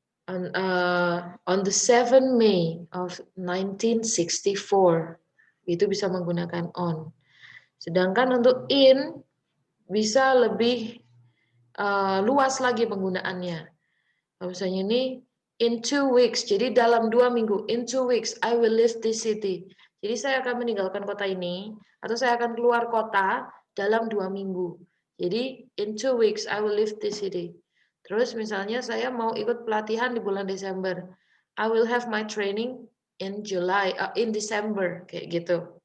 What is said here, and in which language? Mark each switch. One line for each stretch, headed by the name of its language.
English: On the 7 May of 1964
Indonesian: itu bisa menggunakan on. Sedangkan untuk in bisa lebih luas lagi penggunaannya. Misalnya ini
English: in 2 weeks,
Indonesian: jadi dalam 2 minggu.
English: In 2 weeks I will leave this city.
Indonesian: Jadi saya akan meninggalkan kota ini atau saya akan keluar kota dalam 2 minggu. Jadi
English: in 2 weeks I will leave this city.
Indonesian: Terus misalnya saya mau ikut pelatihan di bulan Desember.
English: I will have my training in December
Indonesian: kayak gitu.